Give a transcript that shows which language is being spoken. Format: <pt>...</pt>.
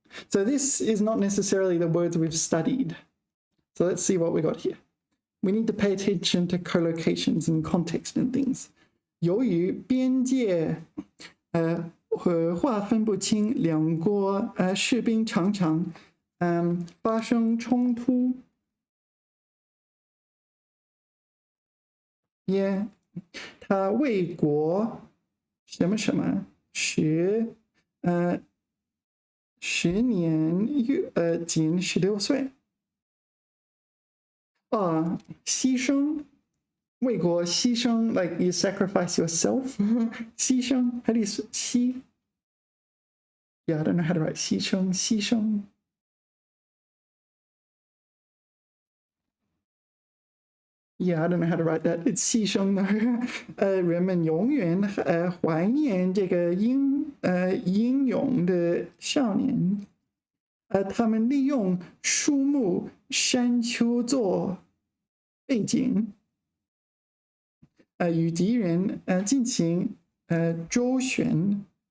<en>So this is not necessarily the words we've studied. So let's see what we got here. We need to pay attention to collocations and context and things.</en> <zh>由于边界和划分不清，两国士兵常常发生冲突。</zh> <en>Yeah,</en> <zh>他为国什么什么10年仅16岁。牺牲，为国牺牲</zh> <en>like you sacrifice yourself. 牺牲 how do you 牺 Yeah, I don't know how to write 牺牲。 Yeah, I don't know how to write that. It's 牺牲的。</en> <zh>人们永远怀念这个英勇的少年。他们利用树木、山丘做背景，与敌人进行周旋。</zh>